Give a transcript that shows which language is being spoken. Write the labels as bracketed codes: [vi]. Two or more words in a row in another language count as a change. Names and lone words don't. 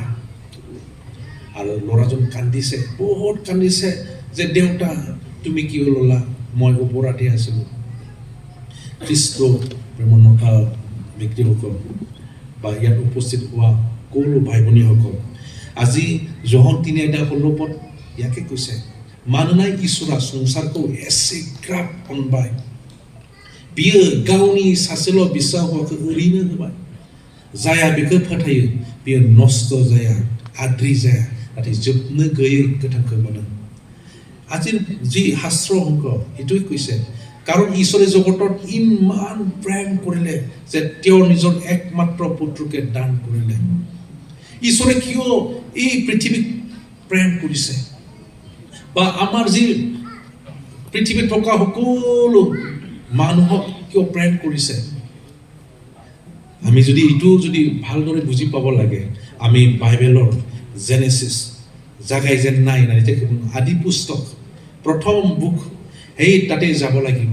[as] আৰু ল'ৰাজন কান্দিছে, বহুত কান্দিছে, যে দেউতা, তুমি কিয় ল'লা? মই অপৰাধী আছিলোঁ। খ্ৰীষ্ট প্ৰেমনতা ব্যক্তিসকল বা ইয়াত উপস্থিত হোৱা সকলো ভাই ভনীসকল, আজি জহন 3:16 ইয়াকে কৈছে, [brx] मानोना इसोरा संसारखौ एसेग्राब अनबाय, बियो गावनि सासेल' बिसा हौवाखौ ओरैनो होबाय, जाया बेखौ फोथायो बियो नस्त जाया, आद्रि जाया, नाथाय जोबनो गैयै गोथांखौ मोनो। [as] আজিৰ যি শাস্ত্ৰ অংক এইটোৱে কৈছে, কাৰণ ঈশ্বৰে জগতত ইমান প্ৰেম কৰিলে যে তেওঁ নিজৰ একমাত্ৰ পুত্ৰকে দান কৰিলে। ঈশ্বৰে কিয় এই পৃথিৱীক প্ৰেম কৰিছে, বা আমাৰ যি পৃথিৱীত থকা সকলো মানুহক কিয় প্ৰেম কৰিছে, আমি যদি এইটো যদি ভালদৰে বুজি পাব লাগে, আমি বাইবেলৰ জেনেচিছ জাগাই যেন নাই আদি পুস্তক প্ৰথম বুক সেই তাতে যাব লাগিব।